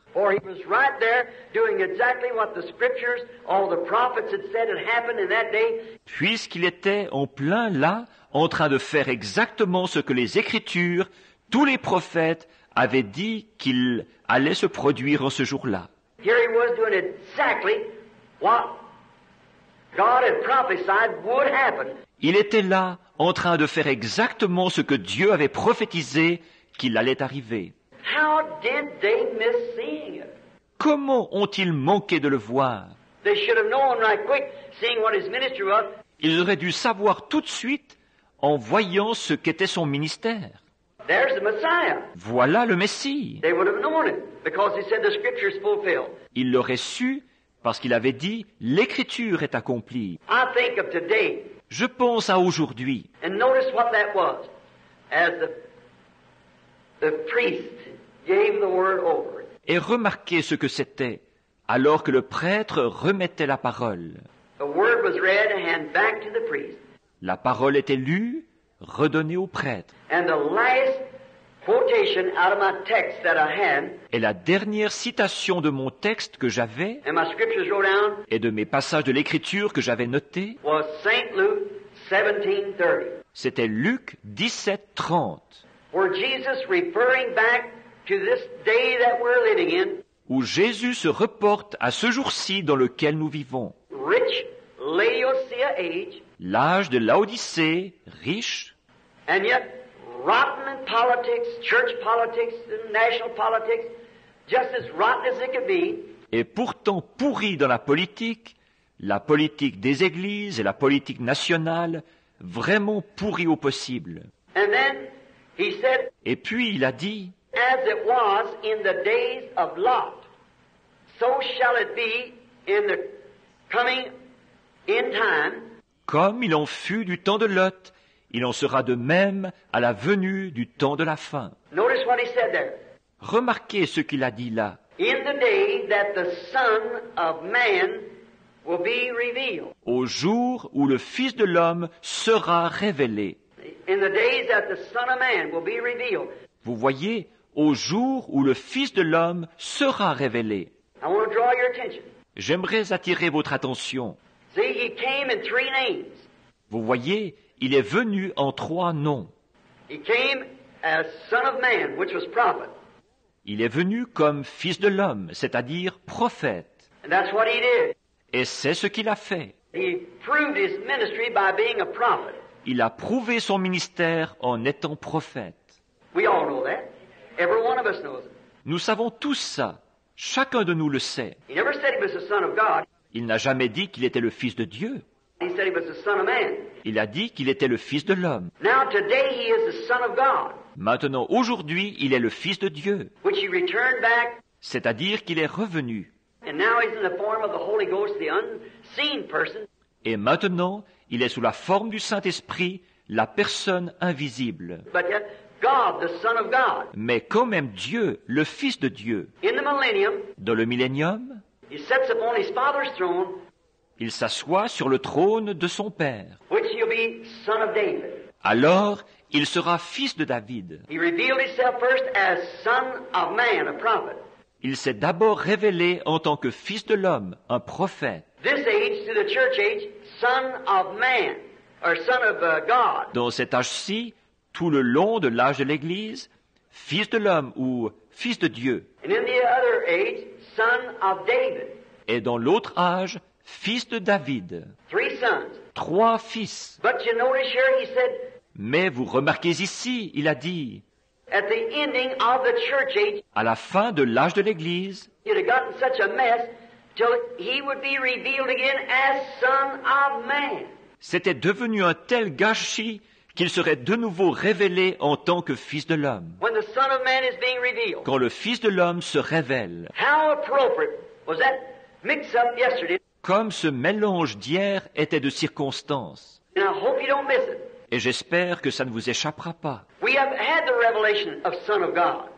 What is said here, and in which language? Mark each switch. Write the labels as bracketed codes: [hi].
[en] For he was right there doing exactly what the scriptures, all the prophets had said had happened in that day. [fr] Puisqu'il était en plein là, en train de faire exactement ce que les Écritures, tous les prophètes avaient dit qu'il allait se produire en ce jour-là. [en] Here he was doing exactly what God had prophesied would happen. [fr] Il était là, en train de faire exactement ce que Dieu avait prophétisé qu'il allait arriver. [en] How did they miss seeing it? [fr] Comment ont-ils manqué de le voir? [en] They should have known right quick, seeing what his ministry was. [fr] Ils auraient dû savoir tout de suite en voyant ce qu'était son ministère. [en] There's the Messiah. [fr] Voilà le Messie. [en] They would have known it because he said the scripture is fulfilled. [fr] Il l'aurait su parce qu'il avait dit « L'Écriture est accomplie [en] I think of today, ». [fr] Je pense à aujourd'hui. [en] and notice what that was. As the priest gave the word over it. [fr] Et remarquez ce que c'était, alors que le prêtre remettait la parole. [en] The word was read and handed back to the priest. [fr] La parole était lue, redonnée au prêtre. [en] And the last quotation out of my text that I had, [fr] Et la dernière citation de mon texte que j'avais, [en] and my scriptures wrote down, [fr] et de mes passages de l'Écriture que j'avais notés, [en] was St. Luke 17:30, [fr] c'était Luc 17:30, [en] where Jesus referring back to this day that we're living in, [fr] où Jésus se reporte à ce jour-ci dans lequel nous vivons. [en] rich Laodicea age, [fr] L'âge de Laodicée, riche, [en] and yet rotten in politics, church politics, and national politics, just as rotten as it could be. [fr] et pourtant pourri dans la politique des églises et la politique nationale, vraiment pourri au possible. [en] And then he said, [fr] Et puis il a dit, [en] as it was in the days of Lot, so shall it be in the coming in time. [fr] comme il en fut du temps de Lot, il en sera de même à la venue du temps de la fin. [en] Notice what he said there. [fr] Remarquez ce qu'il a dit là. [en] In the day that the Son of Man will be revealed. [fr] Au jour où le Fils de l'homme sera révélé. [en] In the days that the Son of Man will be revealed. [fr] Vous voyez, au jour où le Fils de l'homme sera révélé. [en] I want to draw your attention. [fr] J'aimerais attirer votre attention. [en] See, he came in 3 names. [fr] Vous voyez, il est venu en 3 noms. [en] He came as Son of Man, which was prophet. [fr] Il est venu comme Fils de l'homme, c'est-à-dire prophète. [en] And that's what he did. [fr] Et c'est ce qu'il a fait. [en] He proved his ministry by being a prophet. [fr] Il a prouvé son ministère en étant prophète. [en] We all know that. Every one of us knows it. [fr] Nous savons tous ça. Chacun de nous le sait. [en] He never said he was the Son of God. [fr] Il n'a jamais dit qu'il était le Fils de Dieu. [en] He said he was the Son of Man. [fr] Il a dit qu'il était le Fils de l'homme. [en] Now today he is the Son of God, [fr] Maintenant, aujourd'hui, il est le Fils de Dieu. [en] which he returned back, [fr] C'est-à-dire qu'il est revenu. [en] and now he's in the form of the Holy Ghost, the unseen person. [fr] Et maintenant, il est sous la forme du Saint-Esprit, la personne invisible. [en] But yet God, the Son of God, [fr] Mais quand même Dieu, le Fils de Dieu, [en] in the millennium, [fr] dans le millénium, [en] he sits upon his father's throne, [fr] il s'assoit sur le trône de son père. [en] which he'll be son of David. [fr] Alors, il sera fils de David. [en] He revealed himself first as son of man, a prophet. [fr] Il s'est d'abord révélé en tant que fils de l'homme, un prophète. [en] This age, to the church age, son of man, or son of God. [fr] Dans cet âge-ci, tout le long de l'âge de l'Église, fils de l'homme ou fils de Dieu. [en] And in the other age, son of David. [fr] Et dans l'autre âge, fils de David. [en] 3 sons. [fr] 3 fils. [en] But you notice here, he said, [fr] Mais vous remarquez ici, il a dit, [en] at the ending of the church age, [fr] à la fin de l'âge de l'Église, [en] you'd have gotten such a mess till he would be revealed again as son of man. [fr] c'était devenu un tel gâchis qu'il serait de nouveau révélé en tant que fils de l'homme. [en] When the son of man is being revealed. [fr] Quand le fils de l'homme se révèle, [en] How appropriate was that mix-up yesterday? [fr] comme ce mélange d'hier était de circonstances. [en] And I hope you don't miss it. [fr] Et j'espère que ça ne vous échappera pas. [en] We have had the revelation of Son of God.